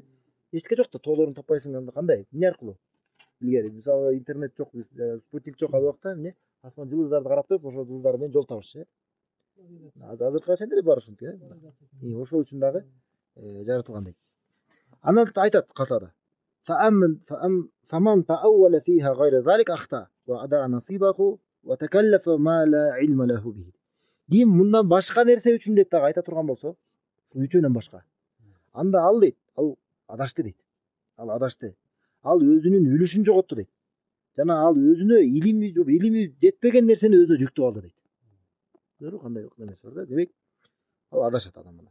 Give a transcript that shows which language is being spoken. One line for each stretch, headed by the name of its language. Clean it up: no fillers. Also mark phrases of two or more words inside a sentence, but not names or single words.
Kyrgyz: Эчтеке жок да, тоолорун таппайсың, анда кандай? Эмне аркылуу? Илгери мисалы интернет жок, спутник жок, ал убакта эмне? Асман жылдыздарды карап туруп, ошол жылдыздар менен жол табышчы. Азыркыга чейин деле бар ушинтип, ошол үчүн дагы жаратылган дейт. Анан айтат
Arabic: Катада: "فمن تأول فيها غير ذلك أخطأ وأضاع نصيبه وتكلف ما لا علم له به."
Kyrgyz: Ким мындан башка нерсе үчүн деп дагы айта турган болсо, ушул үчөөнөн башка, анда ал дейт, ал адашты дейт. Ал адашты. Ал өзүнүн үлүшүн жоготту дейт. Жана ал өзүнө илими жетпеген нерсени өзүнө жүктүп алды дейт. Көрдүңбү кандай нерсе бар да? Демек, ал адашат адам менен.